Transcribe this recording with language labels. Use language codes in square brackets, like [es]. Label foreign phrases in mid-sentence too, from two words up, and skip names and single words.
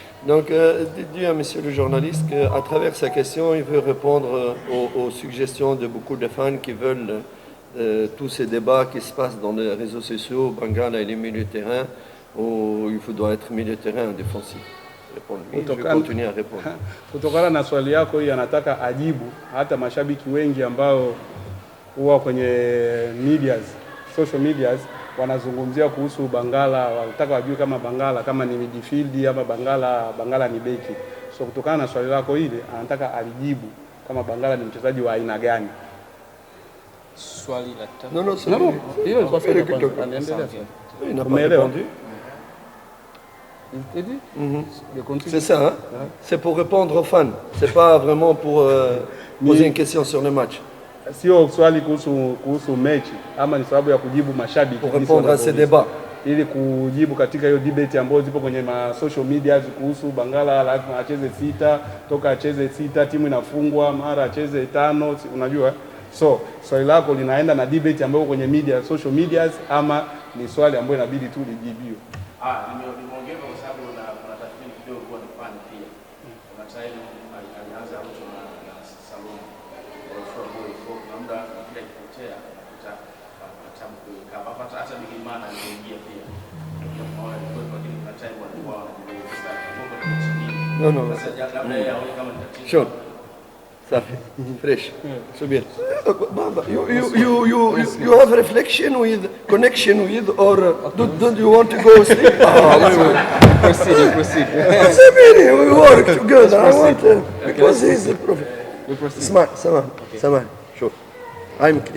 [fr] Donc, dis à monsieur le journaliste qu'à travers sa question, il veut répondre aux suggestions de beaucoup de fans qui veulent tous ces débats qui se passent dans les réseaux sociaux, Bangala et les milieux de terrain, où il doit être milieu de terrain défensif. Je vais continuer à répondre. [sw] Kutokana na swali yako hii anataka ajibu hata mashabiki wengi ambao huwa kwenye [en] social medias [sw] wanazungumzia kuhusu Bangala, wanataka wajue kama Bangala kama ni midfield ama Bangala ni beki. So kutokana na swali lako hili anataka alijibu kama Bangala ni mchezaji wa aina gani. Swali la tatu. [fr] Non, [sw] hiyo ilikuwa swali la kwanza. Anaendelea. [fr] Il n'a pas répondu. Il t'a dit? C'est ça, hein? C'est pour répondre aux fans. C'est pas vraiment pour poser une question sur le match. [sw] Sio swali kuhusu mechi ama ni sababu ya kujibu mashabiki [fr] pour répondre à ces débats, [sw] ili kujibu katika hiyo debate ambayo zipo kwenye [en] social media [sw] kuhusu Bangala lazima acheze sita, toka acheze sita timu inafungwa, mara acheze tano, unajua. So swali lako linaenda na debate ambayo kwenye [en] social medias [sw] ama ni swali ambayo inabidi tu lijibiwe? Nimeongeza kwa sababu kuna tathmini kidogo kwa nifanye pia. Kuna time alianza Aucho na Salum. Kwa muda kile kipotea nakuta atamku kama hata Bigimana aliingia pia. Kwa kile kuna time walikuwa wanajibu sana. [fr] Non. [sw] Sasa labda yeye aone kama ni tatizo. [fr] Chaud. Ça fait fresh. C'est bien. [en] Baba, you have reflection with connection with, or don't you want to go sleep? Proceed. We work together. I want because he's a prophet. Smart. Sure. I'm clear.